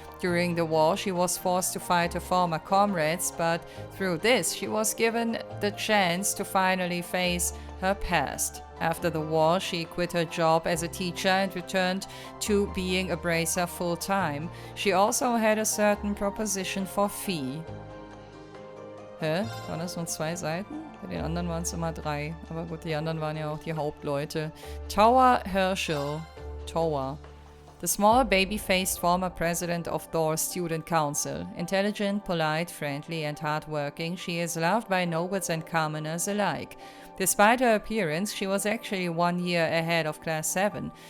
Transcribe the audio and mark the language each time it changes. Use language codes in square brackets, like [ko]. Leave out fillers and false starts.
[en] During the war, she was forced to fight her former comrades, but through this, she was given the chance to finally face her past. After the war, she quit her job as a teacher and returned to being a bracer full-time. She also had a certain proposition for Fie. [de] Hä? Waren das nur 2 Seiten? Bei den anderen waren es immer 3. Aber gut, die anderen waren ja auch die Hauptleute. Towa Herschel. Towa. [en] The small, baby-faced former president of Thors Student Council. Intelligent, polite, friendly, and hardworking, she is loved by nobles and commoners alike. Despite her appearance, she was actually 1 year ahead of Class 7.